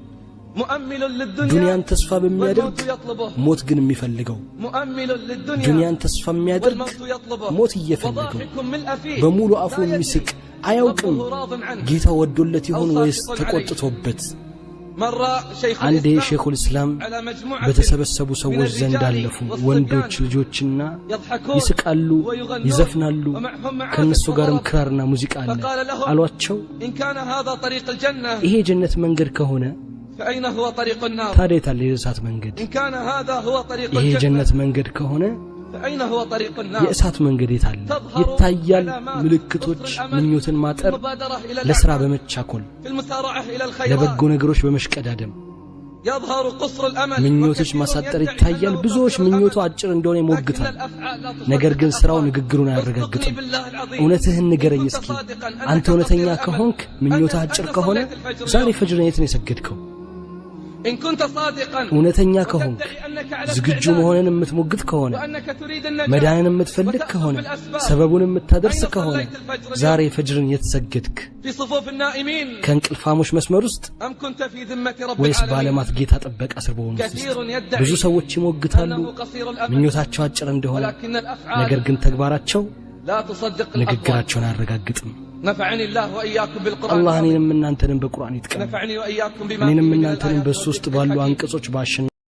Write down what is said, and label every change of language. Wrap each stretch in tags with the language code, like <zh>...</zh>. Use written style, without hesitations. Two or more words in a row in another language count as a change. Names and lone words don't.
<am>ዱንያን ተስፋ በሚያደርግ ሞት ግን የሚፈልገው ዱንያን ተስፋ የሚያደርግ ሞት እየፈለገው በሙሉ አፉ የሚስቅ አያውቅም ጌታ ወዶለት ይሆን ወይስ ተቆጥቶበት አንዴ</am> <ar>شيخ الإسلام</ar> <am>በተሰበሰቡ ሰዎች ዘንድ አለፉ ወንዶች ልጆችና ይስቃሉ ይዘፍናሉ ከነሱ ጋርም ክራርና ሙዚቃ አለ አሏቸው ይሄ ጀነት መንገድ ከሆነ</am> <ar>فأين هو طريق النار</ar> <am>ታዲያ ለእሳት መንገድ</am> <ar>إن كان هذا هو طريق</ar> <am>ይሄ ጀነት መንገድ ከሆነ</am> <ar>فأين هو طريق النار</ar> <am>የእሳት መንገድ የታለ ይታያል ምልክቶች ምኞትን ማጠር ለስራ በመቻኮል ለበጎ ነገሮች በመሽቀዳደም</am> <ar>يظهر قصر الأمل</ar> <am>ምኞቶች ማሳጠር ይታያል ብዙዎች ምኞቱ አጭር እንደሆነ ይሞግታል ነገር ግን ስራው ንግግሩን አያረጋግጥም እውነትህን ንገረኝ እስኪ አንተ እውነተኛ ከሆንክ ምኞቱ አጭር ከሆነ ዛሬ ፈጅርን የት ነው የሰገድከው</am> <ar>إن كنت صادقا</ar> <am>እውነተኛ ከሆንክ ዝግጁ መሆንን የምትሞግት ከሆነ መዳንን የምትፈልግ ከሆነ ሰበቡን የምታደርስ ከሆነ ዛሬ ፈጅርን የተሰገድክ</am> <ar>في صفوف النائمين</ar> <am>ከእንቅልፋሞች መስመር ውስጥ</am> <ar>أم كنت في ذمة رب</ar> <am>ወይስ</am> <ar>العالمين</ar> <am>ባለማት ጌታ ጥበቃ ስር በሆኑ ብዙ ሰዎች ይሞግታሉ ምኞታቸው አጭር እንደሆነ ነገር ግን ተግባራቸው</am> <ar>لا تصدق</ar> <am>ንግግራቸውን አያረጋግጥም</am> <ar>نفعني الله وإياكم بالقرآن</ar> <am>الله እኔንም እናንተንም በቁርአን ይጥቀም</am> <ar>نفعني وإياكم بما</ar> <am>እኔንም እናንተንም በሶስት ባሉ አንቀጾች ባሽን</am>